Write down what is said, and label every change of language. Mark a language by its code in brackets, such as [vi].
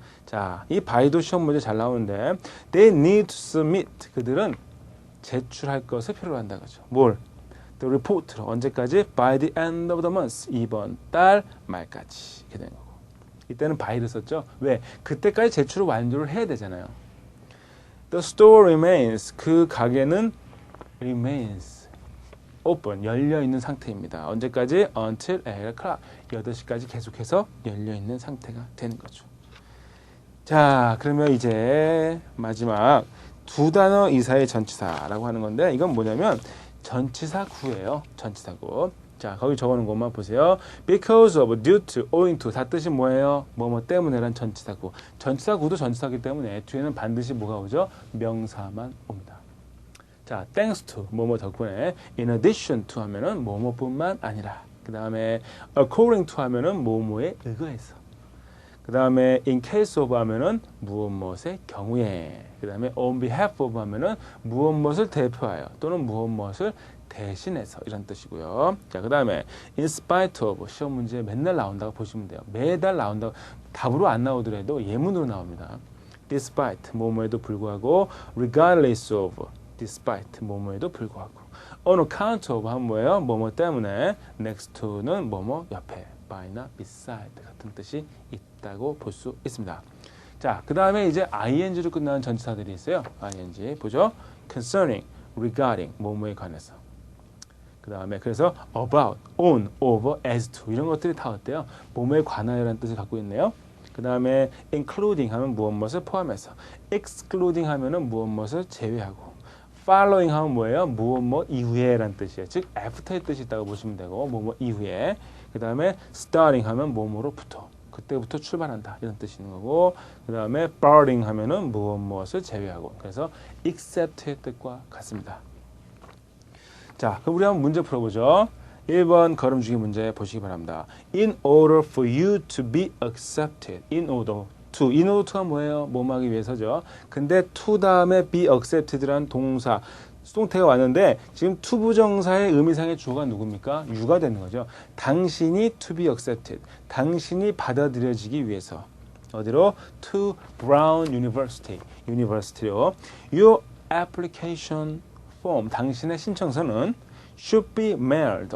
[ko] 자, 이 by도 시험 문제 잘 나오는데 [en] they need to submit, [ko] 그들은 제출할 것을 필요로 한다는 거죠. 뭘? [en] The report [ko] 로 언제까지? [en] By the end of the month, [ko] 이번 달 말까지 이렇게 되는 거고. 이때는 by를 썼죠. 왜? 그때까지 제출을 완료를 해야 되잖아요. [en] The store remains, [ko] 그 가게는 [en] remains open, [ko] 열려있는 상태입니다. 언제까지? [en] Until 8 o'clock, [ko] 8시까지 계속해서 열려있는 상태가 되는 거죠. 자, 그러면 이제 마지막 두 단어 이사의 전치사라고 하는 건데 이건 뭐냐면 전치사 구예요. 전치사 구. 자, 거기 적어놓은 것만 보세요. [en] because of, due to, owing to 다 뜻이 뭐예요? [ko] 뭐뭐 때문에란 전치사구. 전치사구도 전치사기 때문에 뒤에는 반드시 뭐가 오죠? 명사만 옵니다. 자, thanks to, 뭐뭐 덕분에, in addition to 하면은 뭐뭐뿐만 아니라. 그 다음에 according to 하면은 뭐뭐에 의거해서. 그 다음에 in case of 하면은 무엇무엇의 경우에. 그 다음에 on behalf of 하면은 무엇무엇을 대표하여 또는 무엇무엇을 대신해서 이런 뜻이고요. 자, 그 다음에 in spite of 시험 문제에 맨날 나온다고 보시면 돼요. 매달 나온다고 답으로 안 나오더라도 예문으로 나옵니다. [en] despite 뭐뭐에도 불구하고 regardless of despite 뭐뭐에도 불구하고 on account of 하면 뭐예요? [ko] 뭐뭐 때문에 next to는 뭐뭐 옆에 by나 beside 같은 뜻이 있다고 볼 수 있습니다. 자, 그 다음에 이제 ing로 끝나는 전치사들이 있어요. ing 보죠. concerning, regarding 뭐뭐에 관해서. 그 다음에 그래서 about, on, over, as to 이런 것들이 다 어때요? 뭐뭐에 관하여라는 뜻을 갖고 있네요. 그 다음에 including 하면 무엇무엇을 포함해서, excluding 하면은 무엇무엇을 제외하고, following 하면 뭐예요? 무엇뭐 이후에 라는 뜻이에요. 즉 after의 뜻이 있다고 보시면 되고 뭐뭐 이후에. 그 다음에 starting 하면 뭐뭐로부터, 그때부터 출발한다 이런 뜻이 있는 거고, 그 다음에 barring 하면은 무엇무엇을 제외하고, 그래서 except의 뜻과 같습니다. 자, 그럼 우리 한번 문제 풀어보죠. 1번 걸음주기 문제 보시기 바랍니다. [en] In order for you to be accepted. In order to. in order to가 뭐예요? [ko] 뭐뭐 하기 위해서죠. 근데 to 다음에 [en] be accepted [ko] 라는 동사, 수동태가 왔는데 지금 to 부정사의 의미상의 주어가 누굽니까? you가 되는 거죠. 당신이 [en] to be accepted. [ko] 당신이 받아들여지기 위해서. 어디로? [en] To Brown University. University로. Your application form, [ko] 당신의 신청서는 [en] should be mailed.